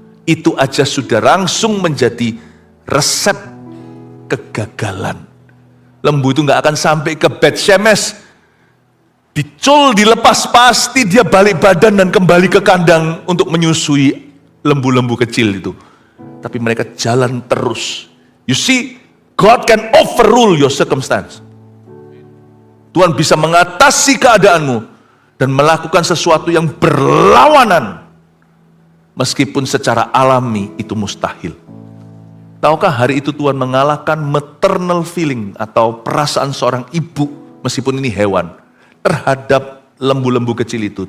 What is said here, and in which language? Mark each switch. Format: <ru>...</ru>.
<id>Itu aja sudah langsung menjadi resep kegagalan. Lembu itu gak akan sampai ke Betsemes. Dicul, dilepas, pasti dia balik badan dan kembali ke kandang untuk menyusui lembu-lembu kecil itu. Tapi mereka jalan terus.</id> <en>You see, God can overrule your circumstance.</en> <id>Tuhan bisa mengatasi keadaanmu dan melakukan sesuatu yang berlawanan. Meskipun secara alami itu mustahil. Tahukah hari itu Tuhan mengalahkan maternal feeling atau perasaan seorang ibu, meskipun ini hewan, terhadap lembu-lembu kecil itu.</id>